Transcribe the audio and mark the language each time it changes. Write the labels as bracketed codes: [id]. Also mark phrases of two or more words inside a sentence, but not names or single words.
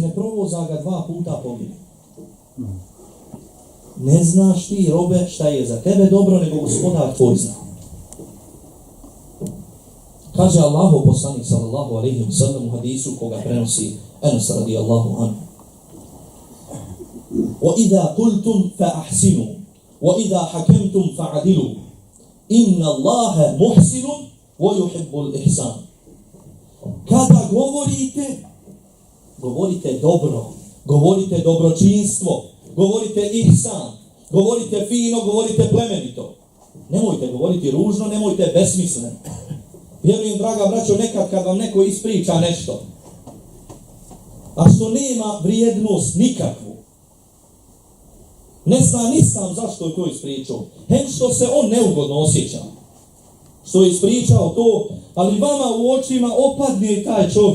[bs] Ne provoza ga 2 puta pogine. Ne znaš ti, robe, šta je za tebe dobro, nego gospodar tvoj zna. Kaže Allahov poslanik [ar] صلى الله عليه وسلم [bs] u hadisu koga prenosi Enes [ar] رضي الله عنه: "وإذا قلتم فأحسنوا وإذا حكمتم فاعدلوا. إن الله محسن ويحب الإحسان." [bs] Kada govorite dobro, govorite dobročinstvo, govorite ihsan, govorite fino, govorite plemenito. Nemojte govoriti ružno, nemojte besmisleno. Vjerujem, draga braćo, nekad kad vam neko ispriča nešto, a što nema vrijednost nikakvu, ne zna ni sam zašto je to ispričao, hem što se on neugodno osjeća, što je ispričao to, ali vama u očima opadne taj čovjek.